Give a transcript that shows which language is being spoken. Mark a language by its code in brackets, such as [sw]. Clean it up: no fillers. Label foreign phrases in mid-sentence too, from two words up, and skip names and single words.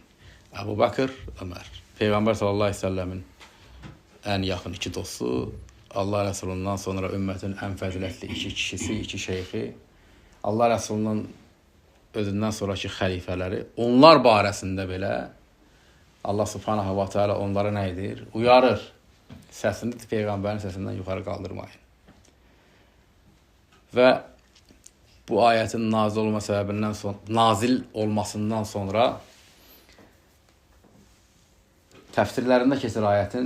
[az] Əbu Bakır, Ömər. Peyğəmbər [ar] صلى الله عليه وسلم [az] ən yaxın iki dostu, Allah Rəsulundan sonra ümmətin ən fəzilətli iki kişisi, iki şeyxi, Allah Rəsulunun özündən sonraki xəlifələri, onlar barəsində belə Allah [ar] سبحانه وتعالى [az] onlara nə edir? Uyarır. Səsini Peyğəmbərin səsindən yuxarı qaldırmayın. Və bu ayətin nazil olmasından sonra təfsirlərində keçir ayətin.